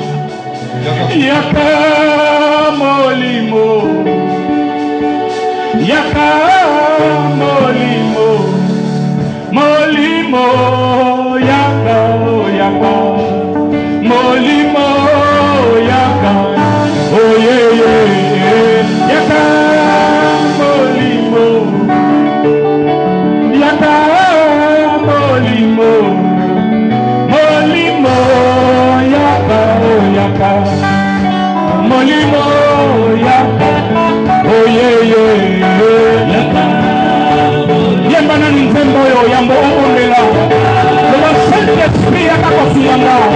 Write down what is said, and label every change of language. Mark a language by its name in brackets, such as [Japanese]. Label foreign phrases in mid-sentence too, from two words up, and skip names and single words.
[Lingala] Yaka molimo. Yaka molimo. Molimo yaka yaka. Molimo yaka. [English] Oh yeah yeah yeah. [Lingala] Yaka molimo. Yaka molimo. Molimo yaka oh yaka. Molimo yaka. [English] Oh yeah yeah yeah. [Lingala] Yaka. Yembana nzembo yo yambo ondela. Le Saint-Esprit yaka kosuyanga.